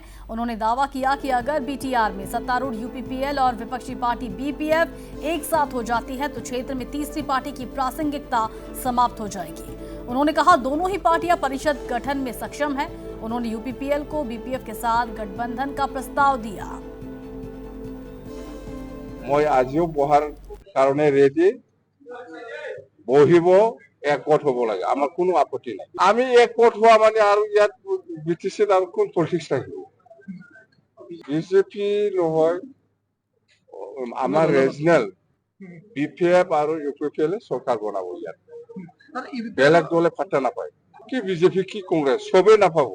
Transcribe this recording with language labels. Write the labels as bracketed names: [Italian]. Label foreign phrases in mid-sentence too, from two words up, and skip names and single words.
[Hindi] उन्होंने दावा किया कि अगर बीटीआर में सत्तारूढ़ यूपीपीएल और विपक्षी पार्टी बीपीएफ एक साथ हो जाती है तो क्षेत्र में तीसरी पार्टी की प्रासंगिकता समाप्त हो जाएगी। उन्होंने कहा दोनों ही पार्टियां परिषद गठन में सक्षम है। उन्होंने यूपीपीएल को बीपीएफ के साथ गठबंधन का प्रस्ताव दिया। [Assamese] मैं आजिও বহাৰ কাৰণে ৰেডি বহিব একগোট হ'ব লাগে আমাৰ কোনো আপত্তি নাই আমি একগোট হোৱা মানে আৰু ইয়াত বিটিছিত আৰু কোন পলিটিক্স থাকিব বিজেপি নহয় আমাৰ ৰিজনেল বিপিএফ আৰু ইউপিপিএল চৰকাৰ বনাব ইয়াত বেলেগ দলে পাত্তা নাপায় কি বিজেপি কি কংগ্ৰেছ সবে নাপাব